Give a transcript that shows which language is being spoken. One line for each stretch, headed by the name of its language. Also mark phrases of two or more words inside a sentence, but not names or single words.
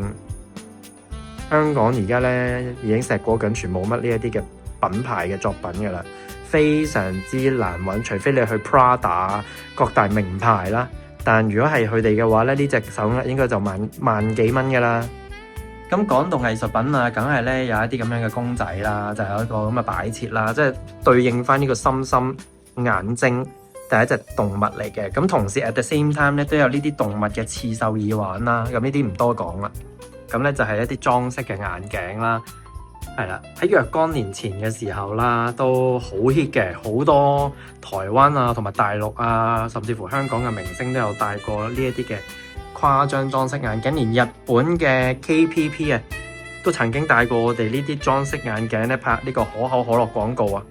Cantonese: 香港而家咧已經碩果僅存，冇乜呢一啲嘅品牌嘅作品噶啦，非常之難揾，除非你去 Prada 各大名牌啦。但如果係佢哋嘅話咧，呢隻手鐲應該就萬幾蚊噶啦。咁講到藝術品啊，梗係咧有一啲咁樣嘅公仔啦，就有一個咁嘅擺設啦，即係對應翻呢個心心眼睛。第一隻動物嚟嘅，咁同時
English: at the same time
Cantonese: 咧都有呢啲動物嘅刺繡耳環啦，咁呢啲唔多講啦。咁咧就係一啲裝飾嘅眼鏡啦，係啦。喺若干年前嘅時候啦，都好 hit 嘅，好多台灣啊同埋大陸啊，甚至乎香港嘅明星都有戴過呢一啲嘅誇張裝飾眼鏡，連日本嘅 KPP 啊都曾經戴過我哋呢啲裝飾眼鏡咧，拍呢個可口可樂廣告啊。